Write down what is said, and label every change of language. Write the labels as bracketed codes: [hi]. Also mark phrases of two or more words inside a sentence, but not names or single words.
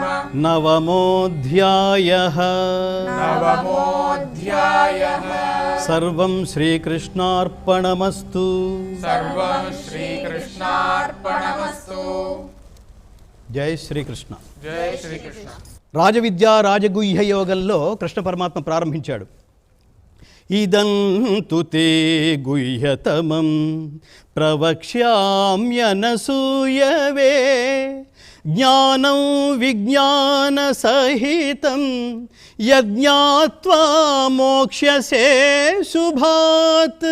[sa] నవమోऽధ్యాయః नवमोऽध्यायः సర్వం శ్రీకృష్ణార్పణమస్తు सर्वं श्रीकृष्णार्पणमस्तु జై శ్రీకృష్ణ जय श्रीकृष्ण [te] రాజవిద్యా రాజగుహ్య యోగంలో కృష్ణ పరమాత్మ ప్రారంభించాడు. [sa] ఇదంతు తే గుహ్యతమం ప్రవక్ష్యామ్యనసూయవే జ్ఞానం విజ్ఞాన సహితం యజ్ఞాత్వా మోక్ష్యసే శుభాత్.